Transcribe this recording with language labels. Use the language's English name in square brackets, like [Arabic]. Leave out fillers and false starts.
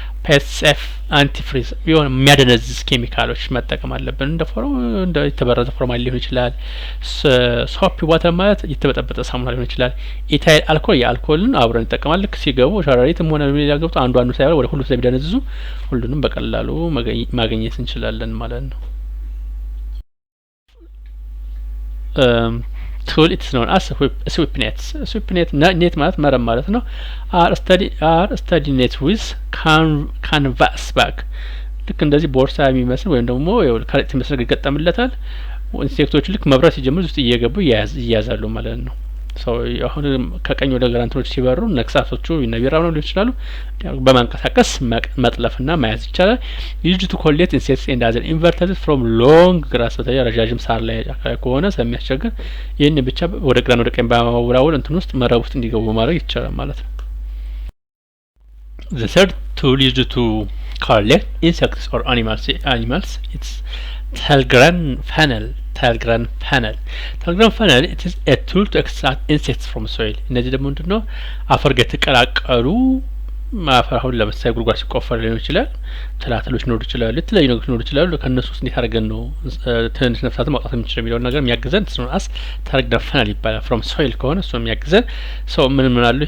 [Amharic] ፔት ሴፍ አንቲፍሪዝ የሆነ የሚያደነዝዝ ኬሚካሎች መጠቀም አለብን። እንደ የተበረዘ ፎርማል ሊሆን ይችላል። ሶፕ ዋተር ማለት የተበጠበጠ ሳሙና ሊሆን ይችላል። ኢታይል አልኮል የአልኮልን አብረን እንጠቀማለን። ልክ ሲገቡ ሸረሪትም ሆነ ሌላ ገብቶ አንዱ ሳይበላ ወደ ሁሉ ስለሚደነዝዙ ሁሉንም በቀላሉ ማግኘት እንችላለን ማለት ነው። [English] tool it is known as sweep nets. [Amharic] Sweep net ማለት መረብ ማለት ነው። [English] are study net with canvas bag. [Amharic] ልክ እንደዚህ ቦርሳ የሚመስል ወይም ደግሞ ከረጢት የሚመስል ይገጠምለታል። ኢንሴክቶቹ ልክ መብራት ሲጀምሩ ውስጥ እየገቡ ይያዛሉ ማለት ነው። አሁን ከቀኝ ወደ ግራ እንትኖች ሲበሩ ነክሳቶቹ ይነቢራው ነው ሊሆን ይችላሉ። በማንቀሳቀስ መጥለፍና መያዝ ይቻላል። [English] used to collect insects and other invertebrates from long grass [Amharic] በተለይ ረጃጅም ሳር ላይ አካባቢ ከሆነ ስለሚያስቸግር ይህን ብቻ ወደ ግራ ወደ ቀኝ በማወራወር እንትን ውስጥ መረብ ውስጥ እንዲገቡ ማድረግ ይቻላል ማለት ነው። [English] The third tool used to collect insects or animals it's Telegram funnel. Telegram funnel it is a tool to extract insects from soil. [Amharic] እነዚህ ደግሞ ምንድነው? አፈር ጋር ተቀላቀሉ ማፈር አሁን ለምሳሌ ጉድጓድ ሲቆፈር ሊሆን ይችላል። ትላትሎች ሊኖሩ ይችላሉ፣ የተለያዩ ነገሮች ሊኖሩ ይችላሉ። ከነሱ ውስጥ እንዴት አድርገን ነው ትንሽ ነፍሳትን ማውጣት የምንችለው የሚለውን ነገር የሚያግዘን ስለሆነስ Telegram funnel ይባላል። from soil ከሆነ እሱ የሚያግዘን ምን አለው?